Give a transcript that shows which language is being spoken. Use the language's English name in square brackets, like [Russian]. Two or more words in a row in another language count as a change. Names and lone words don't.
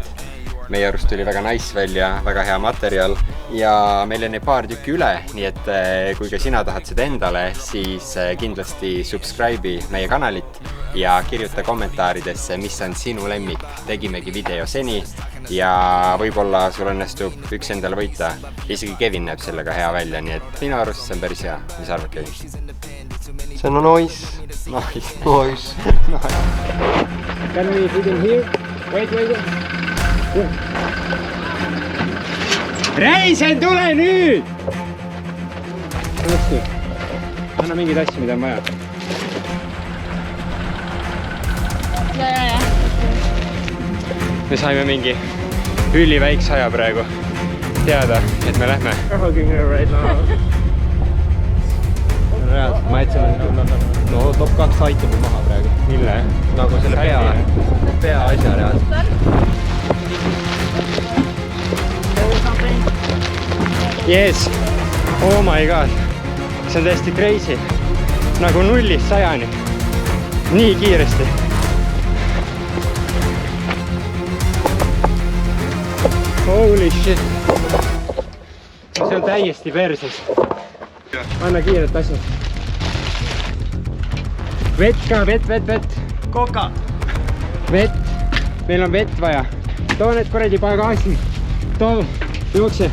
[Estonian] Meie arust tuli väga nice välja, väga hea materjal ja meil on neid paar tükki üle, nii et kui ka sina tahad seda endale, siis kindlasti subscribe'i meie kanalit ja kirjuta kommentaaridesse, mis on sinu lemmik. Tegimegi video seni ja võib-olla sul õnnestub üks endale võita. Isegi Kevin näeb sellega hea välja, nii et minu arust see on päris hea. Mis arvad, Kevin? See on nice. Nice. [English] Can we fit in here? Wait. [Estonian] Reisen, tule nüüd! Anna mingeid asju, mida on vaja. Ja. Me saime mingi üliväikse aja praegu teada, et me lähme. Ma jätsin no top 2 itemi maha praegu. Mille? Nagu selle pea asja reaalselt. Yes! [English] Oh my god! [Estonian] See on täiesti crazy. Nagu 0-st 100-ni. Nii kiiresti. [English] Holy shit! [Estonian] See on täiesti perses. Anna kiiret asja. Vett ka, vett. Koka. Vett. Meil on vett vaja. Too need kuradi pagasi. Too, jookse.